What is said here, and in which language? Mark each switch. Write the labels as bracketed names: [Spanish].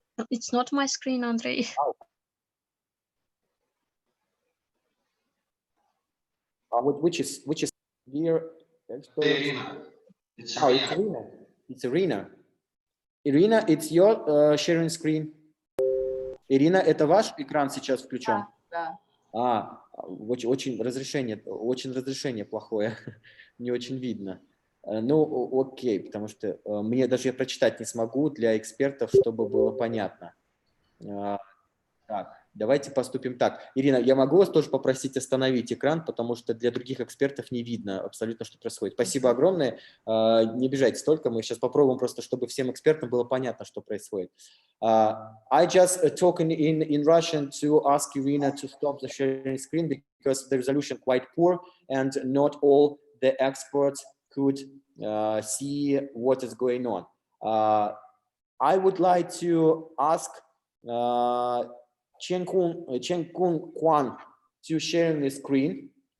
[English] It's not my screen, Andrei. Oh. Which is here? Irina. It's Oh, it's Irina. It's Irina. Irina, it's your sharing screen. [Russian] Ирина, это ваш экран сейчас включен? Да. Очень разрешение плохое, не очень видно. Ну, окей, потому что мне даже я прочитать не смогу для экспертов, чтобы было понятно. Так, давайте поступим так. Ирина, я могу вас тоже попросить остановить экран, потому что для других экспертов не видно абсолютно, что происходит. Спасибо огромное. Не бежайте столько, мы сейчас попробуем просто, чтобы всем экспертам было понятно, что происходит. [English] I just talking in Russian to ask Irina to stop the sharing screen because the resolution quite poor and not all the experts could see what is going on. I would like to ask Chen Kung Kwan to share the screen.